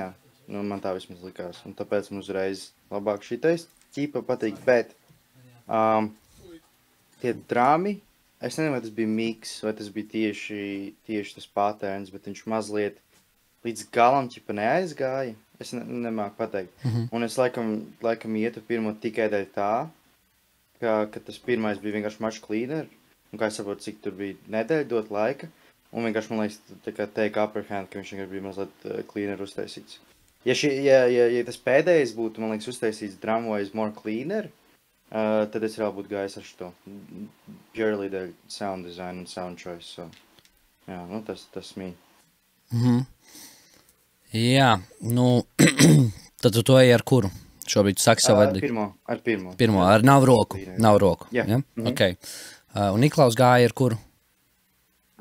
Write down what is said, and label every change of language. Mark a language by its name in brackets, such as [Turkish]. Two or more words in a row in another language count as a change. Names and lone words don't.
[Latvian] Man tā vismaz likās, un tāpēc man uzreiz labāk šitais ķīpa patīk, bet tie drāmi, es nezinu, vai tas bija mix, vai tas bija tieši tas patterns, bet viņš mazliet līdz galam ķipa neaizgāja. Es nemāku pateikt. Un es laikam ietu pirmo tikai dēļ tā, ka tas pirmais bija vienkārši [English] much cleaner. [Latvian] Un kā es saprotu, cik tur bija nedēļa dot laika. Un vienkārši man liekas, tā kā [English] take upper hand, [Latvian] ka viņš vienkārši bija mazliet cleaner uztaisīts. Ja tas pēdējais būtu, man liekas, uztaisīts [English] drumwise more cleaner, [Latvian] tad es vēl būtu gājis ar šo. Purely dēļ [English] sound design [Latvian] un [English] sound choice. [Latvian] So, jā, tas mī. Jā, tad tu to ej ar kuru? Šobrīd tu saki savu verdiktu. Ar pirmo. Pirmo, ar nav roku. Nav roku. Jā. Ja? Ok. Un Niklaus gāja ar kuru?